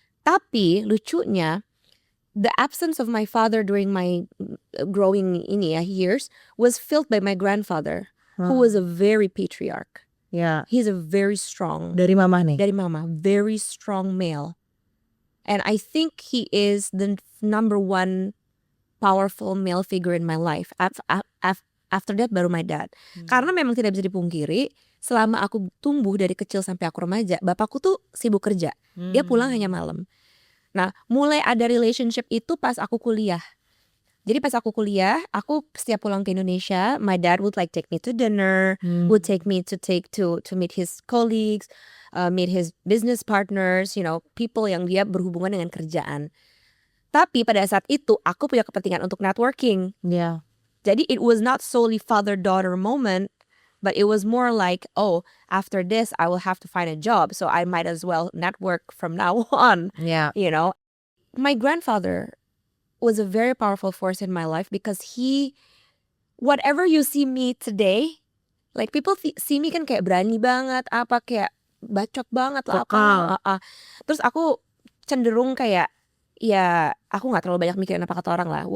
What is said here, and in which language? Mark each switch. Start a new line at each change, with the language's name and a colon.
Indonesian: Tapi lucunya,
English: the absence of my father during my growing years was filled by my grandfather, who was a very patriarch. Yeah. He's a very strong.
Indonesian: Dari mama nih? Dari mama,
English: very strong male. And I think he is the number one powerful male figure in my life. After that
Indonesian: baru
English: my dad.
Indonesian: Karena memang tidak bisa dipungkiri, selama aku tumbuh dari kecil sampai aku remaja, bapakku tuh sibuk kerja. Dia pulang hanya malam. Nah, mulai ada
English: relationship
Indonesian: itu pas aku kuliah. Jadi pas aku kuliah, aku setiap pulang ke Indonesia,
English: my dad would like take me to dinner, would take me to meet his colleagues, meet his business partners, people
Indonesian: yang dia berhubungan dengan kerjaan. Tapi pada saat itu aku punya kepentingan untuk
English: networking. Yeah.
Indonesian: Jadi
English: it was not solely father-daughter moment, but it was more like, oh, after this I will have to find a job, so I might as well network from now on. Yeah. My grandfather was a very powerful force in my life because whatever you see me today, like people see me
Indonesian: kan kayak berani banget, apa kayak bacot banget lah, apa. Terus aku cenderung kayak ya aku nggak terlalu banyak mikirin apa kata orang lah.